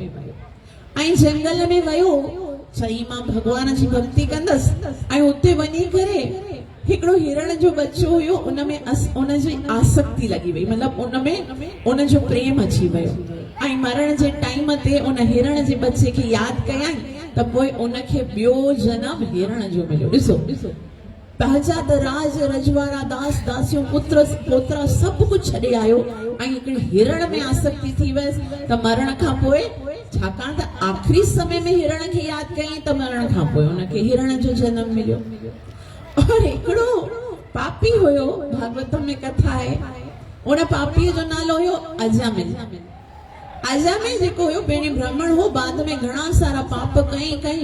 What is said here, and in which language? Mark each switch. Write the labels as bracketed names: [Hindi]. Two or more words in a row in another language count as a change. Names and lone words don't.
[Sindhi] ऐं जंगल में वियो, चई मां भगवान जी भक्ति कंदसि, ऐं उते वञी करे हिकिड़ो हिरण जो बच्चो हुयो, उनमें उनजी आसक्ति लॻी वई, मतिलबु उनमें उनजो प्रेम अची वियो। ऐं मरण जे टाइम ते उन हिरण जे बच्चे खे यादि कयई त पोइ उनखे ॿियो जनम हिरण जो मिलियो। ॾिसो पंहिंजा त राज रजवाड़ा, दास दासियूं, पुत्र पोतरा सभु कुझु छॾे आयो, ऐं हिकिड़ी हिरण में आसक्ति थी वियसि। त मरण खां पोइ, छाकाणि त आख़िरी समय में हिरण खे यादि कयई त मरण खां पोइ उनखे हिरण जो जनम मिलियो। और हिकिड़ो पापी हुयो, भागवतम में कथा आहे, उन पापीअ जो नालो हुयो अजामिल। अजामिल जेको हुयो पहिरीं ब्राह्मण हो, बाद में घणा सारा पाप कई।